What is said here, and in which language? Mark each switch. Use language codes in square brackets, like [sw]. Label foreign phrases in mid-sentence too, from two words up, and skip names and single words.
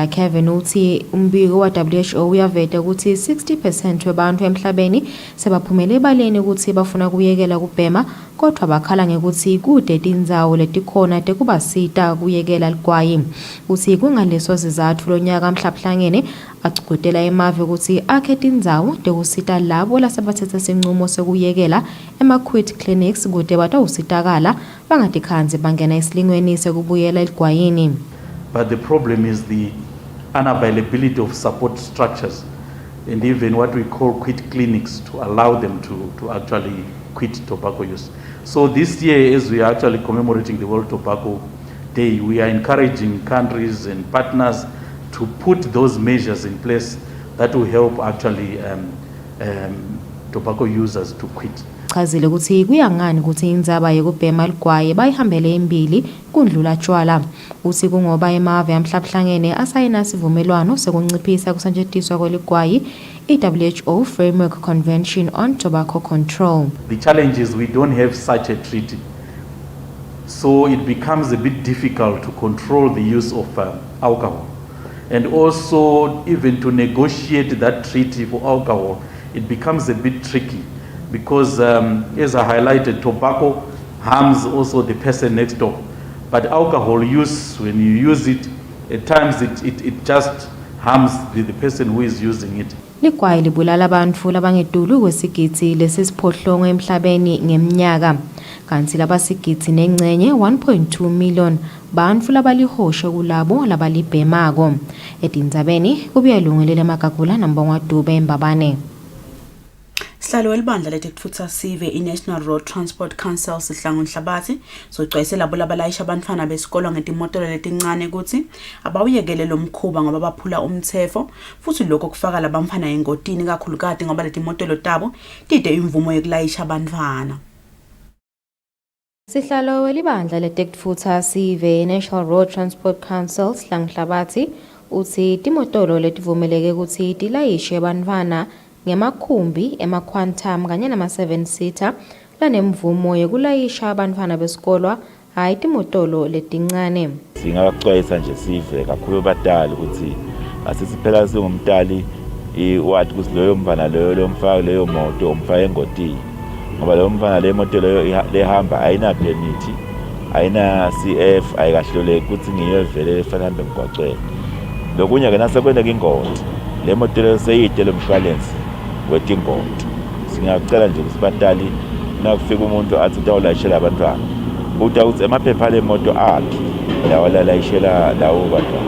[ss] Kevin uthi umbiko wa WHO uyaveta ukuthi 60% webantu emhlabeni sebaphumele ebaleni ukuthi bafuna kuyekela kubhema, kodwa bakhala ngekuthi kude tindzawo letikhona tekubasita kuyekela ligwayi. Uthi kungaleso sizatfu lo nyaka mhlabhlangene agcugcutela emave ukuthi akhe tindzawo tekusita labo lasebathethe sinqumo sekuyekela ema- [en] quit clinics [ss] kude batawusitakala bangatikhanzi bangena esilingweni sekubuyela eligwayini. [en] But the problem is the unavailability of support structures and even what we call quit clinics to allow them to actually quit tobacco use. So this year, as we are actually commemorating the World Tobacco Day, we are encouraging countries and partners to put those measures in place that will help actually tobacco users to quit. [ss] Chazile ukuthi kuyangani ukuthi indzaba yekubhema ligwayi bayihambele embili kundlula tshwala. Uthi kungoba emave amhlabhlangene asayina sivumelwano sekunciphisa kusetshenziswa kweligwayi i-WHO Framework Convention on Tobacco Control. [en] The challenge is we don't have such a treaty. So it becomes a bit difficult to control the use of alcohol. And also even to negotiate that treaty for alcohol, it becomes a bit tricky. Because as I highlighted, tobacco harms also the person next door. But alcohol use, when you use it, at times it just harms the person who is using it. [ss] Ligwayi libulala abantu labangedulu kwesigidi lesisiphohlongo emhlabeni ngeminyaka. Kanti labasigidi nengcenye 1.2 million bantfu labalihoshe kulabo labalibhemako. Etindzabeni kubuyalungelela Magagula nambongwa Dube eMbabane. Sihlalo welibandla letekutfutsa sive i-National Road Transport Council sihlangu Nhlabathi socwayise labo labalayisha abantwana besikolo ngetimotolo letincane ukuthi abawuyekele lo mkhuba ngoba baphula umthetho futhi lokho kufaka labamfana engotini kakhulukati ngoba letimotolo tabo tide imvumo yokulayisha abantwana. Sihlalo welibandla letekutfutsa sive National Road Transport Council sihlangu Nhlabathi uthi timotolo letivumeleke ukuthi tilayishe abantwana ngemakhumbi ema-quantum kanye nama-7-seater lanemvumo yokulayisha abantwana besikolo hayi timotolo letincane. Singaxwayisa nje sive kakhulu batali ukuthi asisiphela singumtali wathi ukuthi loyo mfana loyo lomfaka leyo moto umfaka engotini ngoba leyo mfana le moto leyo lehamba ayina permit ayina CF ayikahloleki ukuthi ngiyo vele efanele hambe emgwaqweni. Lokunye ke nasekwendeka ingozi le moto leyo seyidele umshwalense wetingodo. Singacela nje ukuthi batali nakufika umuntu athi utawulayishela abantwana uthi ukuthi emaphepha le moto akhe lawalayishela lawo bantwana.